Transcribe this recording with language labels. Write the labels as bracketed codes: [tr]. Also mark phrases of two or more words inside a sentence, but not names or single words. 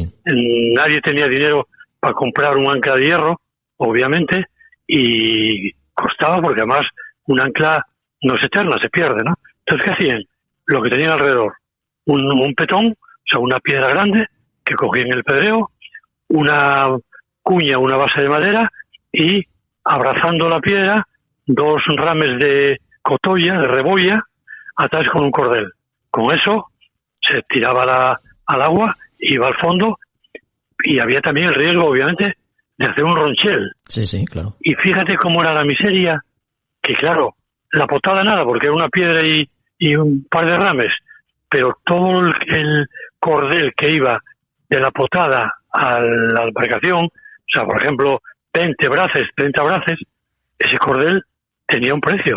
[es] Nadie tenía dinero para comprar un ancla de hierro, obviamente, y costaba porque además un ancla no es eterna, se pierde, ¿no? Entonces, ¿qué hacían? Lo que tenían alrededor, un petón, o sea, una piedra grande que cogían el pedreo, una cuña, una base de madera y abrazando la piedra, 2 rames de cotolla, de rebolla, atadas con un cordel. Con eso se tiraba al agua, iba al fondo y había también el riesgo, obviamente, de hacer un ronchel. Sí, claro. Y fíjate cómo era la miseria, que claro, la potada nada, porque era una piedra y un par de rames, pero todo el cordel que iba de la potada a la embarcación, o sea, por ejemplo, 20 braces, 30 braces, ese cordel tenía un precio.